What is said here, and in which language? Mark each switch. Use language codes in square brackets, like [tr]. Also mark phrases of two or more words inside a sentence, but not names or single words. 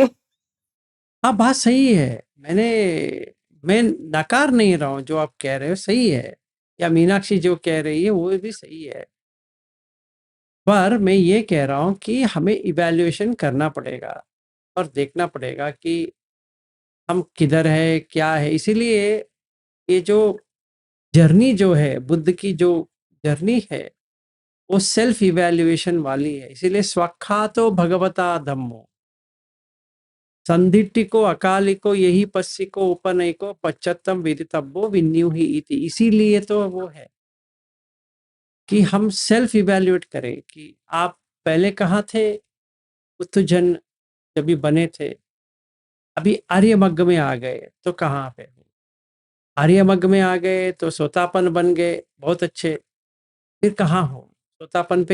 [hi] हाँ, बात सही है, मैं नकार नहीं रहा हूँ, जो आप कह रहे हो सही है, या मीनाक्षी जो कह रही है वो भी सही है, पर मैं ये कह रहा हूँ कि हमें इवैल्यूएशन करना पड़ेगा और देखना पड़ेगा कि हम किधर है, क्या है। इसीलिए ये जो जर्नी जो है, बुद्ध की जो जर्नी है, वो [en] self evaluation [hi] वाली है। [pi] इसीलिए स्वख्यातो भगवता धम्मो संधिट्ठिको अकालिको यही पश्चिको उपनयिको पश्चात्तम विदितव्यो विन्यू ही इति। [hi] इसीलिए तो वो है कि हम [en] self evaluate [hi] करें कि आप पहले कहाँ थे, उत्तुजन जब भी बने थे, अभी आर्यमग्ग में आ गए तो कहाँ पे हो, आर्यमग्ग में आ गए तो सोतापन बन गए, बहुत अच्छे, फिर कहाँ हो, सोतापन पे